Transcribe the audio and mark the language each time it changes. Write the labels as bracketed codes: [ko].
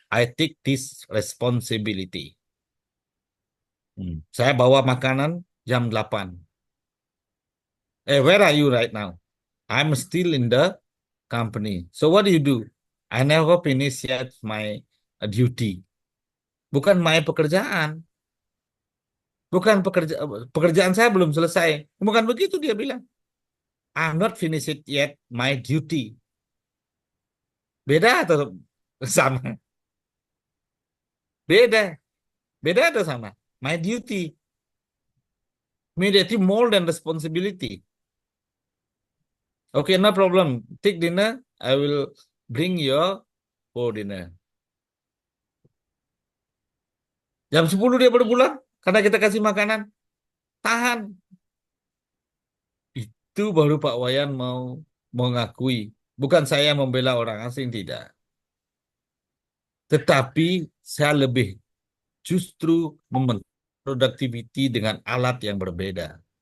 [en] I take this responsibility. [id] Saya bawa makanan jam 8. [en] Where are you right now? I'm still in the company. So what do you do? I never finish yet my duty. [id] Bukan [en] my [id] pekerjaan. Bukan pekerjaan saya belum selesai. Bukan begitu dia bilang. [en] I'm not finished yet my duty. [id] Beda atau sama? Beda. Beda atau sama? [en] My duty. My duty more than responsibility. Okay, no problem. Take dinner. I will bring your for dinner. [id] Jam 10 dia baru pulang karena kita kasih makanan. Tahan. Itu baru Pak Wayan mau mengakui. Bukan saya membela orang asing, tidak. Tetapi saya lebih justru membentuk productivity dengan alat yang berbeda.